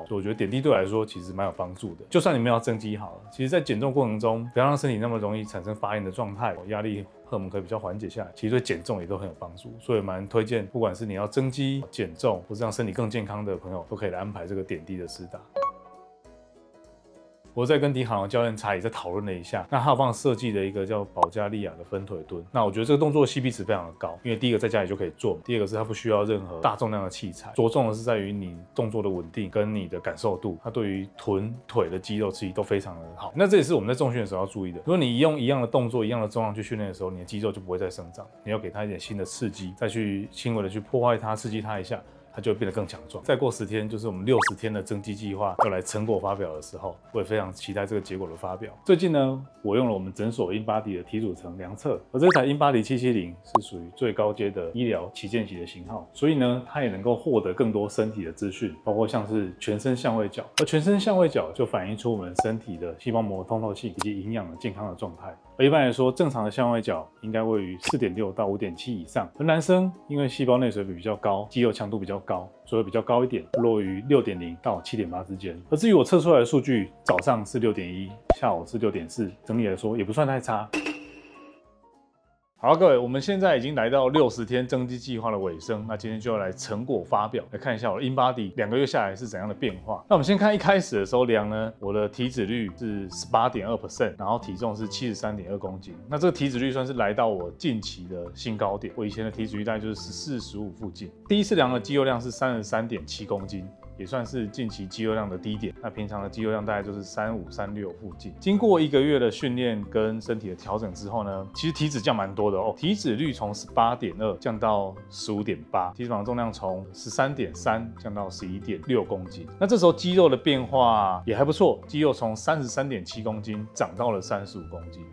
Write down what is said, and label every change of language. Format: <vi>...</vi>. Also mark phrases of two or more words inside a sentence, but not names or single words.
<zh>所以我覺得點滴對我來說其實蠻有幫助的。就算你沒有要增肌好了，其實在減重過程中，不要讓身體那麼容易產生發炎的狀態，壓力荷爾蒙可以比較緩解下來，其實對減重也都很有幫助。所以蠻推薦，不管是你要增肌、減重，或是讓身體更健康的朋友，都可以來安排這個點滴的施打。我在跟迪卡儂教練查理在討論了一下，那他有幫我設計了一個叫保加利亞的分腿蹲。那我覺得這個動作 CP 值非常的高，因為第一個在家裡就可以做，第二個是它不需要任何大重量的器材，着重的是在於你動作的穩定跟你的感受度，它对於臀腿的肌肉刺激都非常的好。那這也是我們在重訓的時候要注意的。如果你用一樣的動作、一樣的重量去訓練的時候，你的肌肉就不會再生長，你要給它一點新的刺激，再去輕微的去破壞它、刺激它一下，它就會變得更強壯。再過10天，就是我們60天的增肌計劃要來成果發表的時候，我也非常期待這個結果的發表。最近呢，我用了我們診所 InBody 的體組成量測，而這台 InBody 770是屬於最高階的醫療旗艦級的型號，所以呢，它也能夠獲得更多身體的資訊，包括像是全身相位角，而全身相位角就反映出我們身體的細胞膜通透性以及營養的健康的狀態。而一般來說，正常的相位角應該位於 4.6 到 5.7 以上。而男生因為細胞內水比比較高，肌肉強度比較高，所以比較高一點，落於 6.0 到 7.8 之間。而至於我測出來的數據，早上是 6.1， 下午是 6.4， 整体來說也不算太差。好，各位，我們現在已經來到60天增肌計劃的尾聲，那今天就要來成果發表，來看一下我的 InBody 2個月下來是怎樣的變化。那我們先看一開始的時候量呢，我的體脂率是 18.2%， 然後體重是 73.2 公斤。那這個體脂率算是來到我近期的新高點，我以前的體脂率大概就是14、15附近。第一次量的肌肉量是 33.7 公斤。也算是近期肌肉量的低點，那平常的肌肉量大概就是35、36附近。经過 1個月的訓練跟身體的調整之後呢，其實體脂降蠻多的哦，體脂率從 18.2 降到 15.8， 體脂肪重量從 13.3 降到 11.6 公斤。那這時候肌肉的變化也還不錯，肌肉從 33.7 公斤長到了35公斤。</zh>